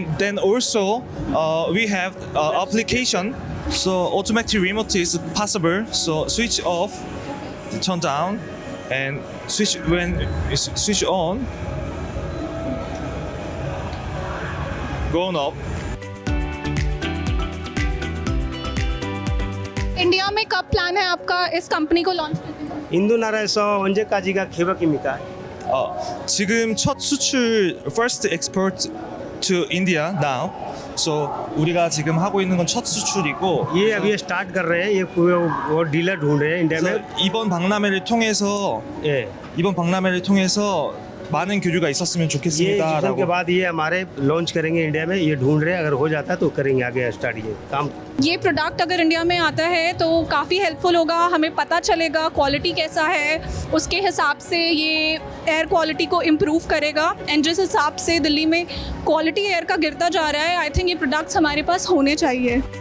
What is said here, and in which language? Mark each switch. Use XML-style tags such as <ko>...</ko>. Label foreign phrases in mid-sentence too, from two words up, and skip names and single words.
<en>Then also we have application. So automatic remote is possible. So switch off, turn down, and switch on, go up.</en> <hi>इंडिया में कब प्लान है आपका इस कंपनी को लॉन्च करने का?</hi> <ko>인도나라에서 언제까지가 개박입니까? 지금 첫 수출</ko> <en>first export to India now.</en> <ko>So 우리가 지금 하고 있는 건 첫 수출이고,</ko> <hi>ये अभी स्टार्ट कर रहे हैं, ये वो डीलर ढूंढ रहे हैं इंडिया में।</hi> <ko>이번 박람회를 통해서 많은 교류가 있었으면</ko> <hi>ये सीजन के</hi> <ko>좋겠습니다라고.</ko> <hi>बाद ये हमारे लॉन्च करेंगे इंडिया में, ये ढूंढ रहे हैं, अगर हो जाता है तो करेंगे आगे स्टार्ट ये काम। ये प्रोडक्ट अगर इंडिया में आता है तो काफ़ी हेल्पफुल होगा, हमें पता चलेगा क्वालिटी कैसा है, उसके हिसाब से ये</hi> <en>air quality</en> <hi>को इम्प्रूव करेगा। एंड जिस हिसाब से दिल्ली में</hi> <en>quality air</en> <hi>का गिरता जा रहा है,</hi> <en>I think</en> <hi>ये प्रोडक्ट्स हमारे पास होने चाहिए।</hi>